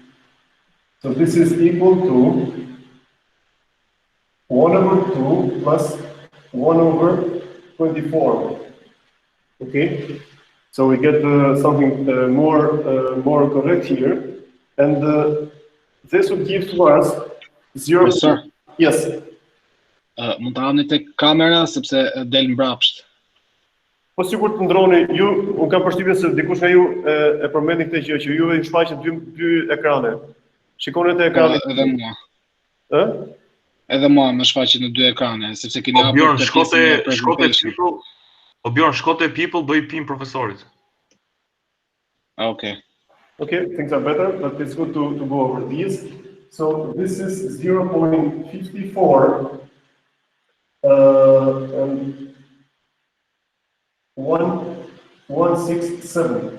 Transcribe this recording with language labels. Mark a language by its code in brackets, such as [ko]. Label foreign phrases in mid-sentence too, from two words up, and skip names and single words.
[en] So this is equal to 1 over 2 plus 1 over 24. Okay? So we get something more correct here. And this would give to us 0. Professor, Yes. [sq] mund ta hapni tek kamera sepse del mbrapsht. Po sigur të ndroni, unë kam përshtypjen se dikush nga ju e përmendi këtë gjë që juve ju shfaqet dy ekrane. Shikoni te ekrani. Edhe mua. Ë? Edhe mua më shfaqet në 2 ekrane, sepse keni O hapur Bjorn, këtë shkote pjesën e presentation. people. O Bjorn, shkote people, bëj pin profesorit. [en] Okay. Okay, things are better, but it's good to go over these. So this is 0.54 and 167.